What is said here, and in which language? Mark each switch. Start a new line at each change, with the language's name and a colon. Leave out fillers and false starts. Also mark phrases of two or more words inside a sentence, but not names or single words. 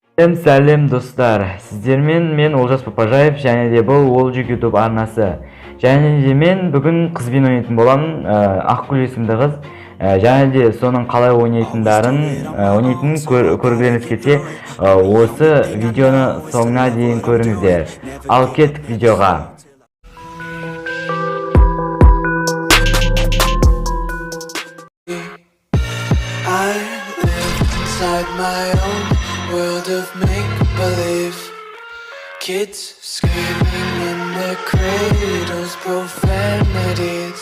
Kazakh: Сәлем достар, сіздермен мен Олжас Папажаев, және де бұл Олжик YouTube арнасы. Және де мен бүгін қызбен ойнайтын боламын, Ақгүл есімді қыз. Және де соның қалай ойнайтынын көргілеріңіз келсе, осы видеоны соңына дейін көріңіздер. Ал кеттік видеоға.
English: World of make-believe. Kids screaming in their cradles, profanities.